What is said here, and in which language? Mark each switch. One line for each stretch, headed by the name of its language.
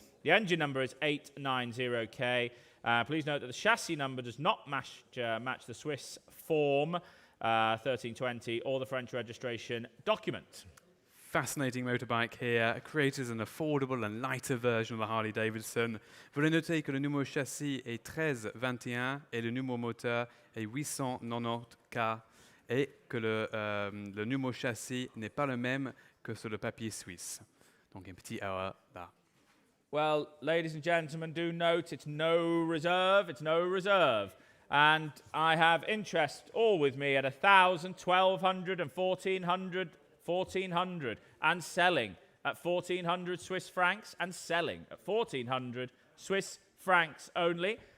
English: The engine number is 890K. Please note that the chassis number does not match the Swiss form 1320 or the French registration document. Fascinating motorbike here, created as an affordable and lighter version of the Harley Davidson.
French: Veuillez noter que le numéro châssis est 1321 et le numéro moteur est 890K et que le numéro châssis n'est pas le même que sur le papier suisse. Donc, une petite erreur là.
English: Well, ladies and gentlemen, do note it's no reserve, And I have interest all with me at 1,000, 1,200 and 1,400, 1,400 and selling at 1,400 Swiss francs and selling at 1,400 Swiss francs only.